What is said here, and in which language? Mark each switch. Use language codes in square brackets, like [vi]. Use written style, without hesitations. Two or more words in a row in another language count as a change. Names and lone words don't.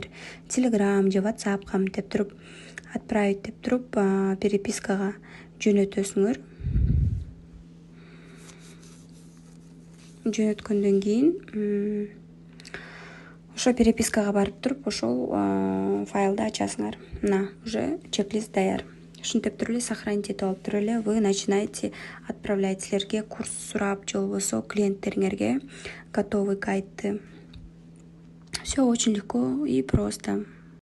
[ky] Telegram же WhatsAppка деп туруп, отправить деп туруп, перепискага жөнөтөсүңөр. Жөнөткөндөн кийин ошо перепискага барып туруп, ошол файлды ачасыңар. Мына, уже чек-лист даяр. Ушинтип туруп эле сохранить этип алып туруп эле [ru] вы начинаете отправлять. [ky] Силерге курс сурап, же болбосо клиенттериңерге готовый гайдты [ru] Все очень легко и просто.